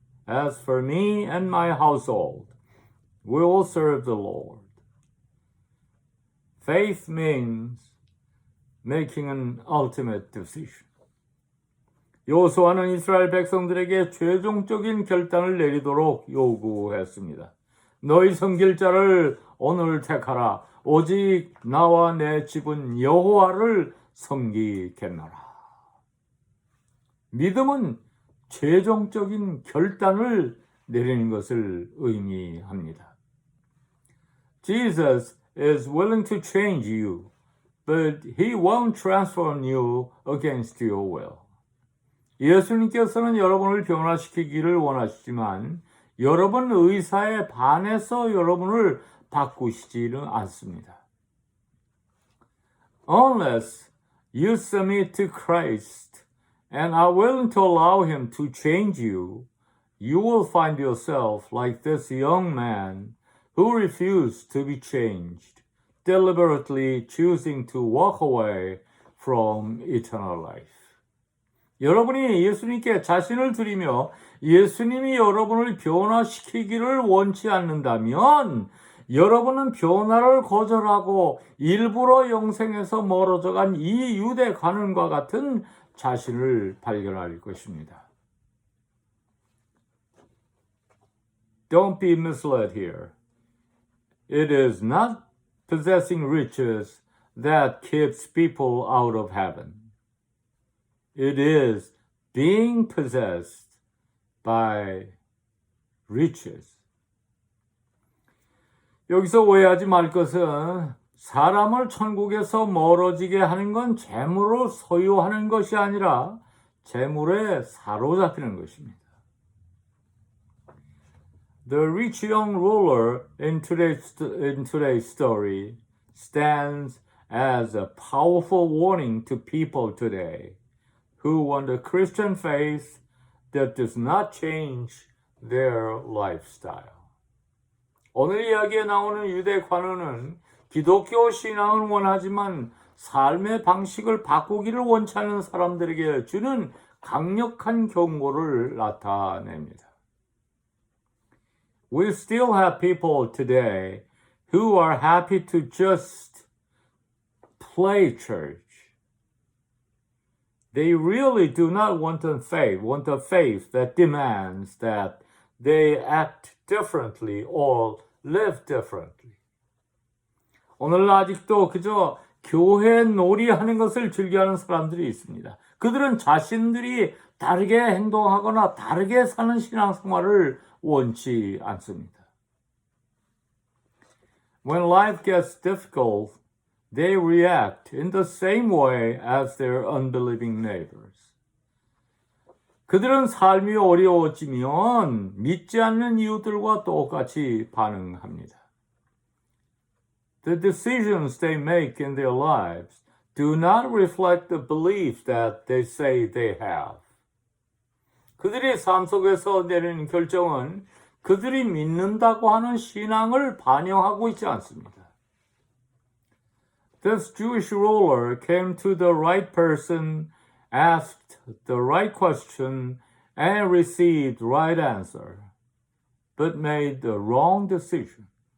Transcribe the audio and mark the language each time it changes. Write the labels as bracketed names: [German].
[English] As for me and my household, we will serve the Lord. Faith means making an ultimate decision. [Korean] 여호수아는 이스라엘 백성들에게 최종적인 결단을 내리도록 요구했습니다. 너희 섬길 자를 오늘 택하라. 오직 나와 내 집은 여호와를 섬기겠노라. 믿음은 최종적인 결단을 내리는 것을 의미합니다. [English] Jesus is willing to change you, but he won't transform you against your will. [Korean] 예수님께서는 여러분을 변화시키기를 원하시지만 여러분 의사에 반해서 여러분을 바꾸시지는 않습니다. [English] Unless you submit to Christ and are willing to allow him to change you, you will find yourself like this young man who refused to be changed, deliberately choosing to walk away from eternal life. [Korean] 여러분이 예수님께 자신을 드리며 예수님이 여러분을 변화시키기를 원치 않는다면 여러분은 변화를 거절하고 일부러 영생에서 멀어져간 이 유대 관원과 같은 자신을 발견할 것입니다. [English] Don't be misled here. It is not possessing riches that keeps people out of heaven. It is being possessed by riches. [Korean] 여기서 오해하지 말 것은 사람을 천국에서 멀어지게 하는 건 재물을 소유하는 것이 아니라 재물에 사로잡히는 것입니다. [English] The rich young ruler in today's story stands as a powerful warning to people today who want a Christian faith that does not change their lifestyle. [Korean] 오늘 이야기에 나오는 유대 관원은 기독교 신앙을 원하지만 삶의 방식을 바꾸기를 원치 않는 사람들에게 주는 강력한 경고를 나타냅니다. [English] We still have people today who are happy to just play church. They really do not want a faith that demands that they act differently or live differently. [Korean] 오늘 아직도 그저 교회 놀이하는 것을 즐겨하는 사람들이 있습니다. 그들은 자신들이 다르게 행동하거나 다르게 사는 신앙생활을 원치 않습니다. [English] When life gets difficult, they react in the same way as their unbelieving neighbors. [Korean] 그들은 삶이 어려워지면 믿지 않는 이웃들과 똑같이 반응합니다. [English] The decisions they make in their lives do not reflect the beliefs that they say they have. [Korean] 그들의 삶 속에서 내리는 결정은 그들이 믿는다고 하는 신앙을 반영하고 있지 않습니다. [English] This Jewish ruler came to the right person, asked the right question, and received right answer, but made the wrong decision.